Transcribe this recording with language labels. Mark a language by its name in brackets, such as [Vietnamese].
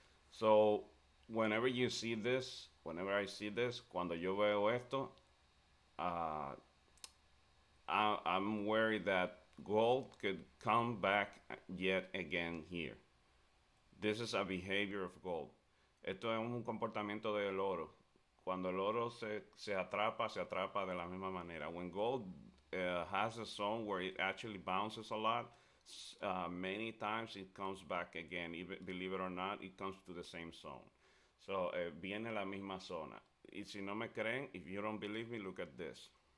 [English] So whenever you see this, whenever I see this, [Spanish] cuando yo veo esto, [English] uh, I'm worried that gold could come back yet again here. This is a behavior of gold. [Spanish] Esto es un comportamiento del oro. Cuando el oro se atrapa de la misma manera. [English] When gold has a zone where it actually bounces a lot, many times it comes back again. Even, believe it or not, it comes to the same zone. So, [Spanish] viene la misma zona. Y si no me creen, [English] if you don't believe me, look at this.